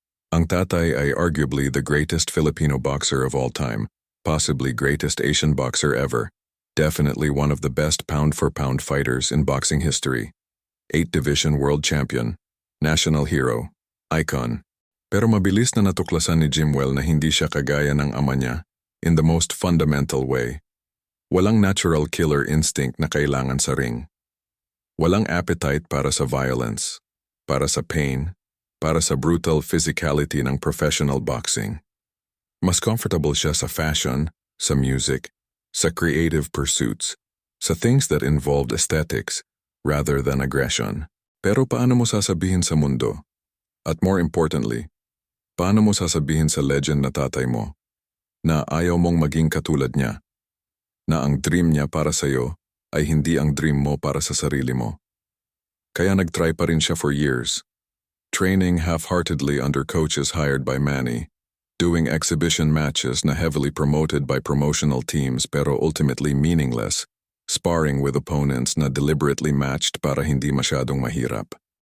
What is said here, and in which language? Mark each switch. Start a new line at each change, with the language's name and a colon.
Filipino: Ang tatay ay
English: arguably the greatest Filipino boxer of all time. Possibly greatest Asian boxer ever, definitely one of the best pound-for-pound fighters in boxing history. 8-division world champion, national hero, icon.
Filipino: Pero mabilis na natuklasan ni JIMUEL na hindi siya kagaya ng ama niya
English: in the most fundamental way.
Filipino: Walang natural killer instinct na kailangan sa ring. Walang appetite para sa violence, para sa pain, para sa brutal physicality ng professional boxing. Mas comfortable siya sa fashion, sa music, sa creative pursuits, sa
English: things that involved aesthetics rather than aggression.
Filipino: Pero paano mo sasabihin sa mundo? At more importantly, paano mo sasabihin sa legend na tatay mo na ayaw mong maging katulad niya? Na ang dream niya para sa'yo ay hindi ang dream mo para sa sarili mo? Kaya nag-try pa rin siya for years,
English: training half-heartedly under coaches hired by Manny,
Filipino: doing exhibition matches na
English: heavily promoted by promotional teams
Filipino: pero ultimately meaningless, sparring with opponents na deliberately matched para hindi masyadong mahirap.